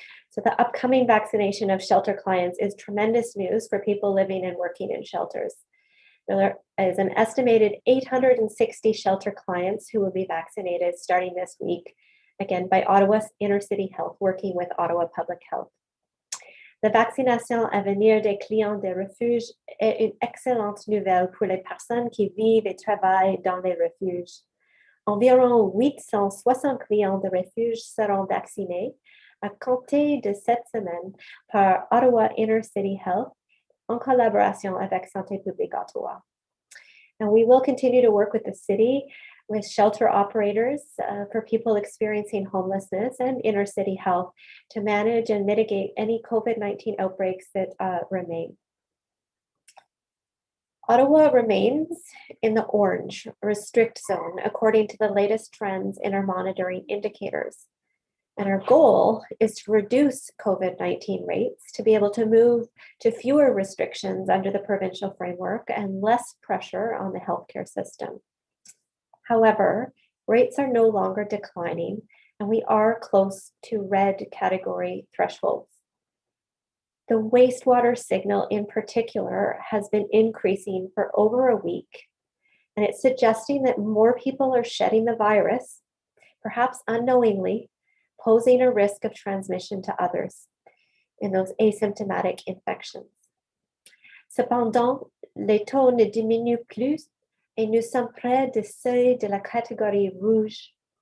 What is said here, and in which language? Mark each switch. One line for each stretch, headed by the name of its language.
English: So the upcoming vaccination of shelter clients is tremendous news for people living and working in shelters. There is an estimated 860 shelter clients who will be vaccinated starting this week, again by Ottawa's Inner City Health, working with Ottawa Public Health.
French: La vaccination à venir des clients des refuges est une excellente nouvelle pour les personnes qui vivent et travaillent dans les refuges. Environ 860 clients de refuges seront vaccinés à compter de cette semaine par Ottawa Inner City Health en collaboration avec Santé publique Ottawa.
English: And we will continue to work with the city, with shelter operators for people experiencing homelessness, and Inner City Health to manage and mitigate any COVID-19 outbreaks that remain. Ottawa remains in the orange restrict zone according to the latest trends in our monitoring indicators. And our goal is to reduce COVID-19 rates to be able to move to fewer restrictions under the provincial framework and less pressure on the healthcare system. However, rates are no longer declining, and we are close to red category thresholds. The wastewater signal in particular has been increasing for over a week, and it's suggesting that more people are shedding the virus, perhaps unknowingly, posing a risk of transmission to others in those asymptomatic infections.
French: Cependant, les taux ne diminuent plus et nous sommes près du seuil de la catégorie rouge.